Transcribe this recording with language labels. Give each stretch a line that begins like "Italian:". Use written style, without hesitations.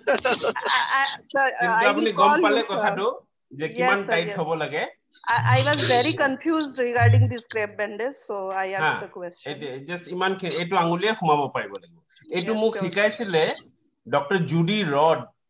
Assamese: কিন্তু আপুনি গম পালে কথাটো যে কিমান টাইট হ'ব লাগে।
English: I was very confused regarding this crepe bandage, so I asked the question.
Assamese: Just ইমান এইটো আঙুলিয়ে ঘুমাব পাৰিব লাগিব। এইটো মোক শিকাইছিলে ডক্টৰ জুডি ৰড।